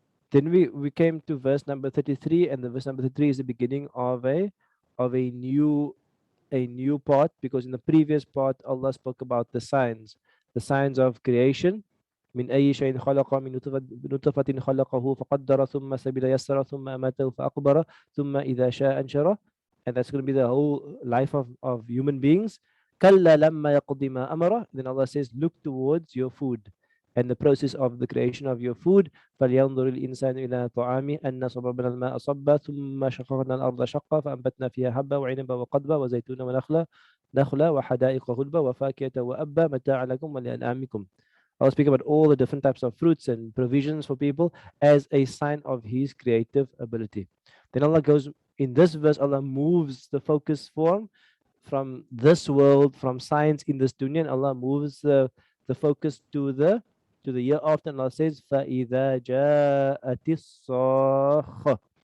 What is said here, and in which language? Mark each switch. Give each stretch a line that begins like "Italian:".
English: Then we came to verse number 33, and the verse number 33 is the beginning of a new part, because in the previous part Allah spoke about the signs of creation.
Arabic: من أي شيء خلق من نطفة خلقه فقدر ثم سبيل يسر ثم أماته فأقبر ثم إذا شاء أنشره,
English: and that's going to be the whole life of human beings.
Arabic: كلا لما يقضي ما أمره.
English: Then Allah says, look towards your food and the process of the creation of your food.
Arabic: فلينظر الإنسان إلى طعامه أن صببنا الماء صبا ثم شققنا الأرض شقا فأنبتنا فيها حبا وعنبا وقضبا وزيتونا ونخلا وحدائق غلبا وفاكهة وأبا متاعا لكم ولأنعامكم.
English: I'll speak about all the different types of fruits and provisions for people as a sign of His creative ability. Then Allah goes, in this verse, Allah moves the focus from this world, from science in this dunya, and Allah moves the focus to the year after, and Allah says,
Arabic: فَإِذَا جَاءَتِ الصَّاخَّةُ.